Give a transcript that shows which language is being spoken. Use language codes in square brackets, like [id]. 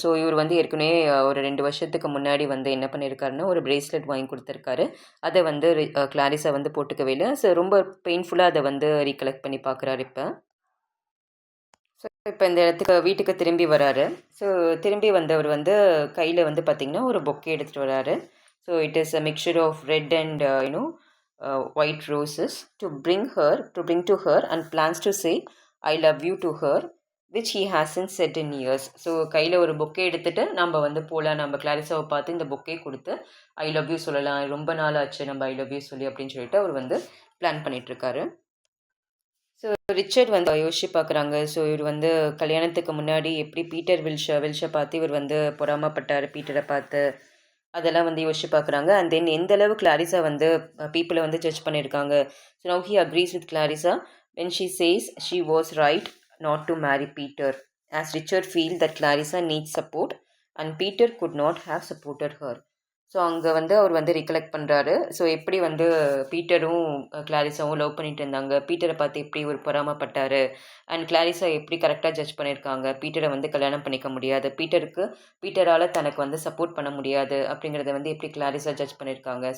[ta] So இவர் வந்து ஏற்கனவே ஒரு 2 வருஷத்துக்கு முன்னாடி வந்து என்ன பண்ணியிருக்காருன்னா ஒரு பிரேஸ்லெட் வாங்கி கொடுத்துருக்காரு. அதை வந்து கிளாரிசா வந்து போட்டுக்கவே இல்லை. ஸோ ரொம்ப பெயின்ஃபுல்லாக அதை வந்து ரீகலெக்ட் பண்ணி பார்க்குறாரு இப்போ. ஸோ இப்போ இந்த இடத்துக்கு வீட்டுக்கு திரும்பி வராரு. ஸோ திரும்பி வந்தவர் வந்து கையில் வந்து பார்த்திங்கன்னா ஒரு பொக்கே எடுத்துகிட்டு வராரு. [en] So it is a mixture of red and white roses to bring to her and plans to say I love you to her which he hasn't said in years. [ta] So கையில் ஒரு bouquet எடுத்துகிட்டு நம்ம வந்து போகலாம், நம்ம கிளாரிசாவை பார்த்து இந்த bouquet கொடுத்து ஐ லவ் யூ சொல்லலாம், ரொம்ப நாள் ஆச்சு நம்ம ஐ லவ் யூ சொல்லி அப்படின்னு சொல்லிட்டு அவர் வந்து பிளான் பண்ணிகிட்ருக்காரு. ஸோ ரிச்சர்ட் வந்து யோசிச்சு பார்க்குறாங்க. ஸோ இவர் வந்து கல்யாணத்துக்கு முன்னாடி எப்படி பீட்டர் வில்ஷை பார்த்து இவர் வந்து பொறாமப்பட்டார் பீட்டரை பார்த்து, அதெல்லாம் வந்து யோசிச்சு பார்க்குறாங்க. அண்ட் தென் எந்த அளவு கிளாரிசா வந்து பீப்புளை வந்து ஜட்ஜ் பண்ணியிருக்காங்க. [en] So now he agrees with Clarissa when she says she was right not to marry Peter, as Richard feels that Clarissa needs support and Peter could not have supported her. [ta] So அங்கே வந்து அவர் வந்து recollect பண்ணுறாரு. So எப்படி வந்து பீட்டரும் கிளாரிசாவும் love பண்ணிட்டு இருந்தாங்க, பீட்டரை பார்த்து எப்படி ஒரு பொறாமப்பட்டார், அண்ட் கிளாரிசா எப்படி கரெக்டாக ஜட்ஜ் பண்ணியிருக்காங்க, பீட்டரை வந்து கல்யாணம் பண்ணிக்க முடியாது, பீட்டரால் தனக்கு வந்து சப்போர்ட் பண்ண முடியாது அப்படிங்கிறத வந்து எப்படி கிளாரிசா ஜட்ஜ் பண்ணியிருக்காங்க.